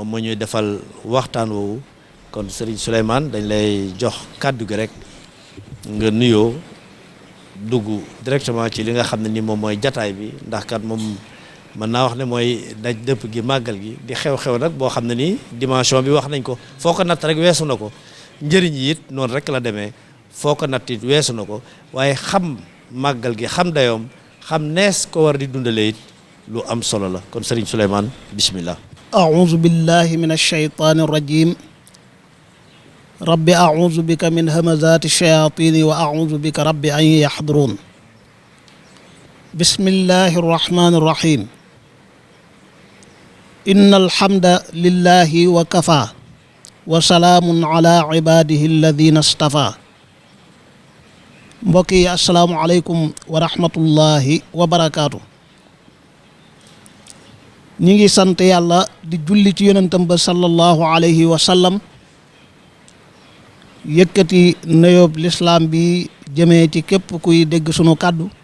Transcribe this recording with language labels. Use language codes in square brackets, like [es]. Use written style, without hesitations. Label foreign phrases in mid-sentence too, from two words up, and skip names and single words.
[wo] moo ñuy defal waxtaan woowu kon Serigne Souleymane dañ lay jox kàddu gi rek nga nuyoo dugg directement ci li nga xam ne ni moom mooy jataay bi ndax kat moom mën naa wax ne mooy daj dëpp gi màggal gi di xew-xew nag boo xam ne nii dimension bi wax nañ ko foo ko natt rek weesu na ko njëriñ yi it noonu rek la demee foo ko natt it weesu na ko waaye xam màggal gi xam dayoom xam nees ko war di dundalee it lu am solo la kon Serigne Souleymane bismillah [ar] أعوذ بالله من الشيطان الرجيم رب أعوذ بك من همزات الشياطين وأعوذ بك رب أن يحضرون بسم الله الرحمن الرحيم إن الحمد لله وكفى وسلام على عباده الذين اصطفى mbokki السلام عليكم ورحمة الله وبركاته [wo] ñi ngi sant yàlla di julli ci yonentam ba [ar] صلى الله عليه وسلم [wo] yëkkati nuyoob lislaam bi jëmee ci képp kuy dégg sunu kàddu